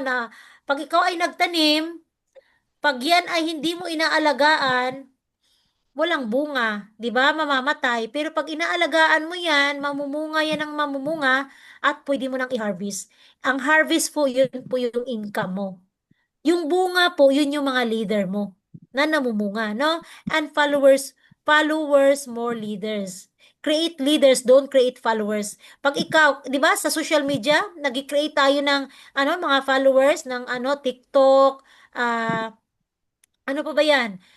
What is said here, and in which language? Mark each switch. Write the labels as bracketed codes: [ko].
[tl] Na pag ikaw ay nagtanim, pag yan ay hindi mo inaalagaan, walang bunga, 'di ba? Mamamatay. Pero pag inaalagaan mo yan, mamumunga yan ng mamumunga at pwede mo nang i-harvest. Ang harvest po yung income mo. Yung bunga po, yun yung mga leader mo na namumunga, no? [en] And followers more leaders. Create leaders, don't create followers. [tl] Pag ikaw, 'di ba, sa social media, nag-create tayo ng mga followers ng TikTok, ano pa ba 'yan?